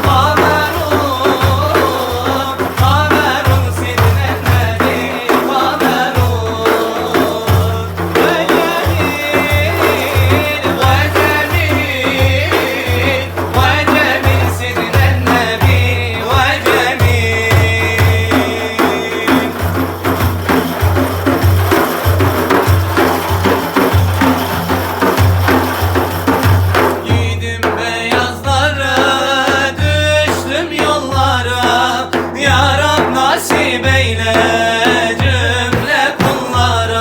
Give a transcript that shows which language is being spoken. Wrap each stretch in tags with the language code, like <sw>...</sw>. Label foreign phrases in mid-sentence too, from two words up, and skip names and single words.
<ar>قمرون قمر سيدنا النبي قمرون وجميل وجميل وجميل سيدنا النبي وجميل</ar> <tr>Giydim beyazlara, düştüm yollara. Ya Rab nasip eyle cümle kullara.</tr>